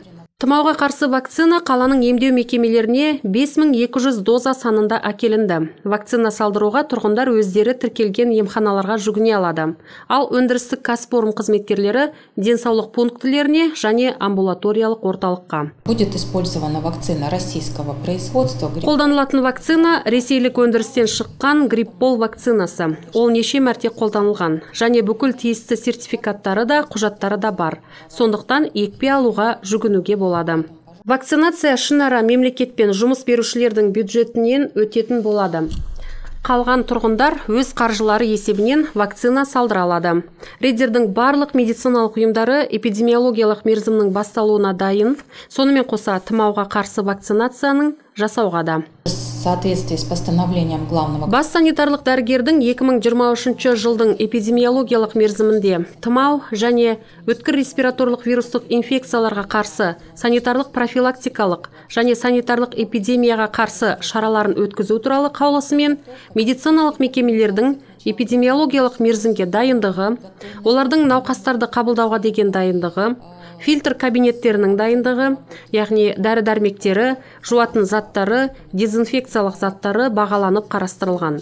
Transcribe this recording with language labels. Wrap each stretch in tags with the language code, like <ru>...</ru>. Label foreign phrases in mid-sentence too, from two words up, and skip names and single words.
<kk>Тұмауға қарсы вакцина қаланың емдеу мекемелеріне 5200 доза санында әкелінді. Вакцина салдыруға тұрғындар өздері тіркелген емханаларға жүгіне алады. Ал өндірістік кәсіпорын қызметкерлері денсаулық пунктілеріне және амбулаториялық орталыққа.</kk> <ru>Будет использована вакцина российского производства.</ru> <kk>Қолданылатын вакцина ресейлік өндірістен шыққан гриппол вакцинасы. Ол неше мәрте қолданылған және бүкіл тиісті сертификаттары да, құжаттары да бар. Сондықтан екпе алуға жүгінуге болады. Вакцинация шынара мемлекет пен жұмыс берушілердің бюджетінен өтетін болады. Қалған тұрғындар өз қаржылары есебінен вакцина салдыра алады. Риддердің барлық медициналық ұйымдары эпидемиологиялық мерзімнің басталуына дайын, сонымен қоса тұмауға қарсы вакцинацияның жасауға да.</kk> <ru>В соответствии с постановлением главного.</ru> <kk>Бас санитарлық дәрігердің 2023 жылдың эпидемиологиялық мерзімінде тұмау және өткір респираторлық вирустық инфекцияларға қарсы санитарлық профилактикалық және санитарлық эпидемияға қарсы шараларын өткізу туралы қаулысымен медициналық мекемелердің эпидемиологиялық мерзімге дайындығы, олардың науқастарды қабылдауға деген дайындығы, фильтр кабинеттерінің дайындығы, яғни дәрі-дәрмектері, жуатын заттары, дезинфекциялық заттары бағаланып қарастырылған.</kk>